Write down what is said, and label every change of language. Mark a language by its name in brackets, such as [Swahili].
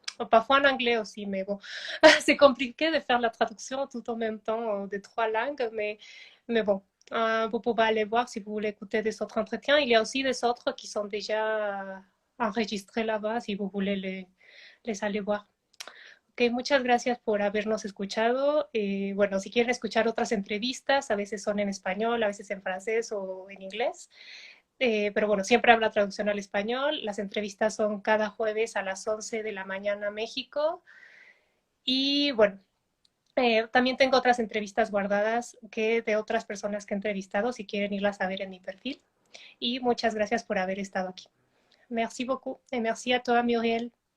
[French] Parfois en anglais aussi, mais bon, c'est compliqué de faire la traduction tout en même temps des trois langues, mais bon, vous pouvez aller voir si vous voulez écouter des autres entretiens. Il y a aussi des autres qui sont déjà enregistrés là-bas si vous voulez les aller voir. [Spanish] Ok, muchas gracias por habernos escuchado. Bueno, si quieren escuchar otras entrevistas, a veces son en español, a veces en francés o en inglés. Pero bueno, siempre habrá traducción al español. Las entrevistas son cada jueves a las 11 de la mañana México. Y bueno, también tengo otras entrevistas guardadas que de otras personas que he entrevistado, si quieren irlas a ver en mi perfil. Y muchas gracias por haber estado aquí. [French] Merci beaucoup et merci à toi, Muriel.